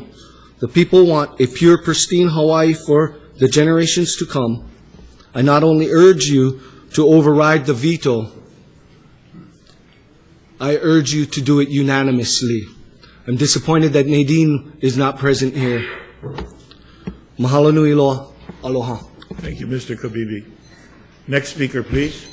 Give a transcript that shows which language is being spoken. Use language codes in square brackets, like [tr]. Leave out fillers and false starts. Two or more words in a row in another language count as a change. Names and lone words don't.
[en] The people want a pure, pristine Hawaii for the generations to come. I not only urge you to override the veto, I urge you to do it unanimously. I'm disappointed that Nadine is not present here. [haw] Mahalo nui loa. Aloha. [en] Thank you, Mr. Kabibi. Next speaker, please.